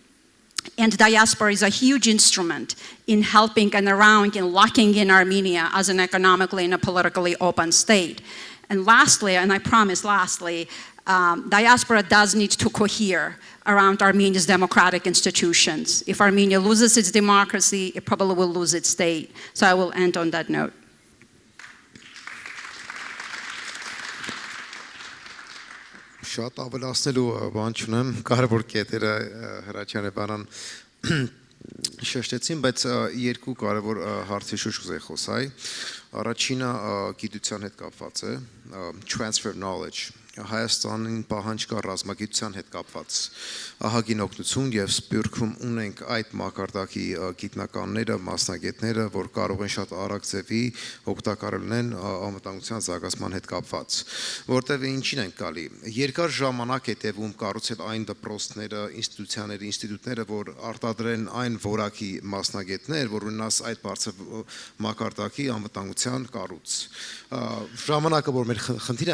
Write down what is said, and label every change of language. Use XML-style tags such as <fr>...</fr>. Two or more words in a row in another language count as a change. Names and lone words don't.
<en>And diaspora is a huge instrument in helping and around in locking in Armenia as an economically and a politically open state. And lastly, and I promise lastly, diaspora does need to cohere around Armenia's democratic institutions. If Armenia loses its democracy, it probably will lose its state. So I will end on that note.</en> <hy>Շատ ավելացնելու բան չունեմ, կարևոր կետերը Hrachyan բանան շեշտեցին, բայց երկու կարևոր հարցի շուրջ կուզեի խոսալ։ Առաջինը գիտության հետ կապված է,</hy> <en>transfer of knowledge,</en> <hy>Հայաստանին պահանջ կա ռազմագիտության հետ կապված ահագին օգնություն եւ Սփյուռքում ունենք այդ մակարդակի գիտնականները, մասնագետները, որ կարող են շատ արագ ձևի օգտակար լինեն անվտանգության զարգացման հետ կապված, որտեղ ինչին են գալի։ Երկար ժամանակ է տևում կառուցել այն դպրոցները, ինստիտուտները, որ արտադրեն այն որակի մասնագետներ, որ ունենաս այդ բարձր մակարդակի անվտանգության կառույց։ Ժամանակը որ մեր խնդիր</hy>